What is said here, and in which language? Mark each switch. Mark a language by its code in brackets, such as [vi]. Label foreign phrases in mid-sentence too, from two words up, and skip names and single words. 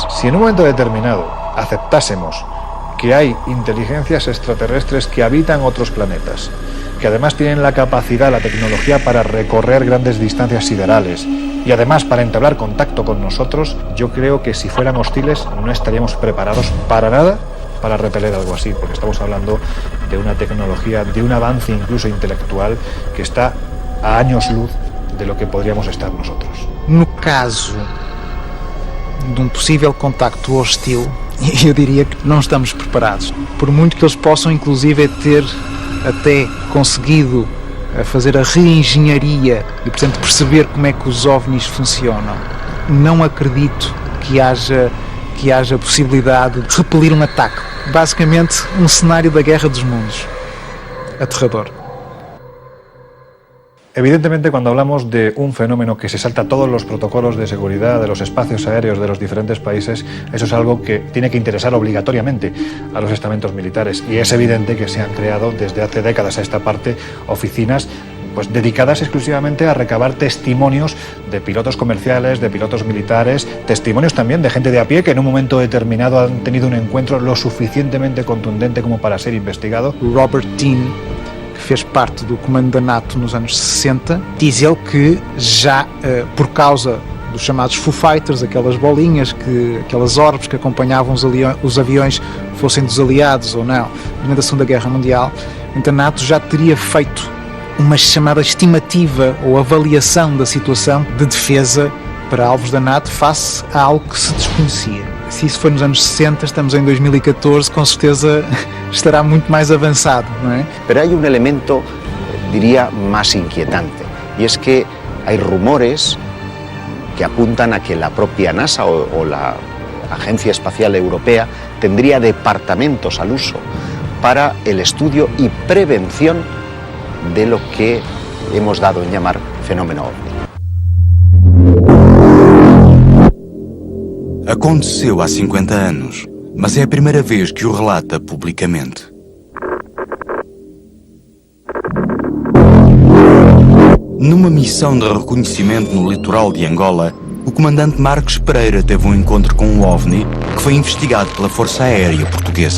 [es] Si en un momento determinado aceptásemos que hay inteligencias extraterrestres que habitan otros planetas, que además tienen la capacidad, la tecnología para recorrer grandes distancias siderales y además para entablar contacto con nosotros, yo creo que si fueran hostiles no estaríamos preparados para nada para repeler algo así, porque estamos hablando de una tecnología, de un avance incluso intelectual que está a años luz de lo que podríamos estar nosotros. [pt] No caso de um possível contacto hostil, eu diria que não estamos preparados. Por muito que eles possam, inclusive, ter até conseguido fazer a reengenharia e, portanto, perceber como é que os OVNIs funcionam, não acredito que haja possibilidade de repelir um ataque. Basicamente, um cenário da Guerra dos Mundos. Aterrador. [es] Evidentemente, cuando hablamos de un fenómeno que se salta todos los protocolos de seguridad de los espacios aéreos de los diferentes países, eso es algo que tiene que interesar obligatoriamente a los estamentos militares. Y es evidente que se han creado desde hace décadas a esta parte oficinas pues dedicadas exclusivamente a recabar testimonios de pilotos comerciales, de pilotos militares, testimonios también de gente de a pie que en un momento determinado han tenido un encuentro lo suficientemente contundente como para ser investigado. [pt] Robert Dean, que fez parte do comando da NATO nos anos 60, diz ele que já por causa dos chamados Foo Fighters, aquelas bolinhas, aquelas orbes que acompanhavam os aviões, fossem dos aliados ou não, durante a Segunda Guerra Mundial, então a NATO já teria feito uma chamada estimativa ou avaliação da situação de defesa para alvos da NATO face a algo que se desconhecia. Se isso foi nos anos 60, estamos em 2014, com certeza estará muito mais avançado, não é? [es] Pero hay un elemento, diría, más inquietante, y es que hay rumores que apuntan a que la propia NASA o la Agencia Espacial Europea tendría departamentos al uso para el estudio y prevención de lo que hemos dado en llamar fenómeno OVNI. [pt] Aconteceu há 50 anos, mas é a primeira vez que o relata publicamente. Numa missão de reconhecimento no litoral de Angola, o comandante Marcos Pereira teve um encontro com um OVNI que foi investigado pela Força Aérea Portuguesa.